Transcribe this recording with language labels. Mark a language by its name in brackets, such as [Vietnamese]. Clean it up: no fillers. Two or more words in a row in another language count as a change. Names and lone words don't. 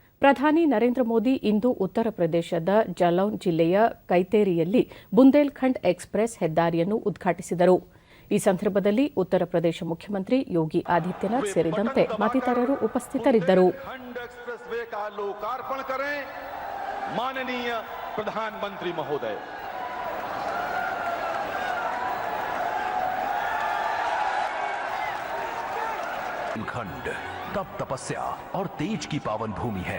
[Kannada] ಪ್ರಧಾನಿ ನರೇಂದ್ರ ಮೋದಿ ಇಂದು ಉತ್ತರ ಪ್ರದೇಶದ ಜಲೌನ್ ಜಿಲ್ಲೆಯ ಕೈತೇರಿಯಲ್ಲಿ ಬುಂದೇಲ್ಖಂಡ್ ಎಕ್ಸ್‌ಪ್ರೆಸ್ ಹೆದ್ದಾರಿಯನ್ನು ಉದ್ಘಾಟಿಸಿದರು. ಈ ಸಂದರ್ಭದಲ್ಲಿ ಉತ್ತರ ಪ್ರದೇಶ ಮುಖ್ಯಮಂತ್ರಿ ಯೋಗಿ ಆದಿತ್ಯನಾಥ್ ಸೇರಿದಂತೆ ಮತ್ತಿತರರು ಉಪಸ್ಥಿತರಿದ್ದರು. [Hindi] बुंदेलखंड तप तपस्या और तेज की पावन भूमि है।